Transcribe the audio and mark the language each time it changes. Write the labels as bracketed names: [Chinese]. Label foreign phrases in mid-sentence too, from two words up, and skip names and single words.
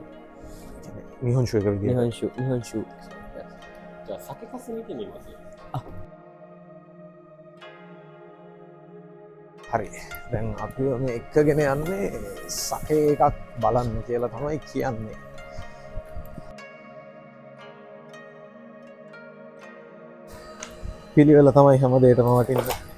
[Sinhala] නිහොන්ෂු එක විදිහට. නිහොන්ෂු. [Japanese] じゃあ酒粕見てみます。 [Sinhala] හරි. දැන් අපි මේ එක්කගෙන යන්නේ සකේ එකක් බලන්න කියලා තමයි කියන්නේ. පිළිවෙල තමයි හැම දෙයකම වටින්නේ.